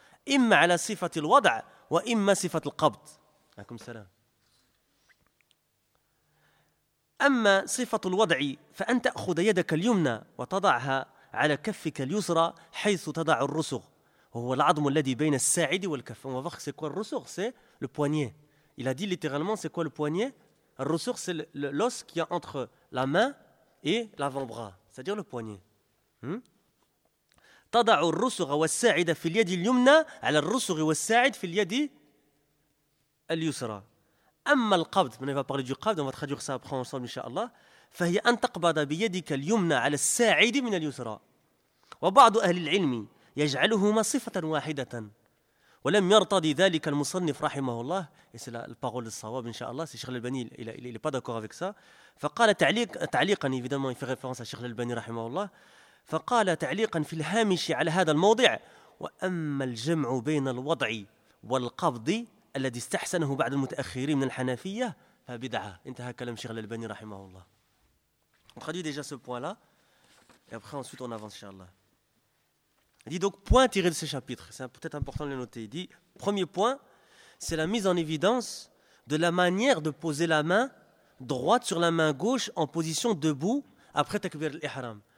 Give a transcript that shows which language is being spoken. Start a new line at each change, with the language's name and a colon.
Arabic: إما على صفة الوضع وإما صفة القبض. عليكم السلام. أما صفة الوضع فأن تأخذ يدك اليمنى وتضعها على كفك اليسرى حيث تضع الرسغ وهو العظم الذي بين الساعد والكف.
French: On va voir c'est quoi le rusugh, c'est le poignet. Il a dit littéralement c'est quoi le poignet. Le rusugh c'est l'os qu'il y a entre la main et l'avant-bras, c'est-à-dire le poignet.
Arabic: تضع الرسغ والساعد في اليد اليمنى على الرسغ والساعد في اليد اليسرى. أما القبض, من
French: va parler du
Arabic: قبض,
French: on va traduire ça après ensemble, inshallah,
Arabic: فهي أن تقبض بيدك اليمنى على الساعد من اليسرى. وبعض أهل العلم يجعلهما صفة واحدة. ولم يرتضي ذلك المصنف رحمه الله.
French: Et c'est la parole الصواب, inshallah, c'est Cheikh Al-Albani, il n'est pas d'accord avec ça.
Arabic: فقال تعليقا,
French: évidemment, il fait référence à Cheikh Al-Albani
Arabic: رحمه الله. فقال تعليقا في الهامش على هذا الموضع وأما الجمع بين الوضع والقبض الذي استحسنه بعض المتأخرين من الحنفية فبدعة. انتهى كلام شيخ الألباني رحمه الله.
French: On traduit déjà ce point-là et après ensuite on avance inshallah. Il dit donc point tiré de ce chapitre, c'est peut-être important de le noter. Il dit premier point, c'est la mise en évidence de la manière de poser la main droite sur la main gauche en position debout après takbir al-ihram.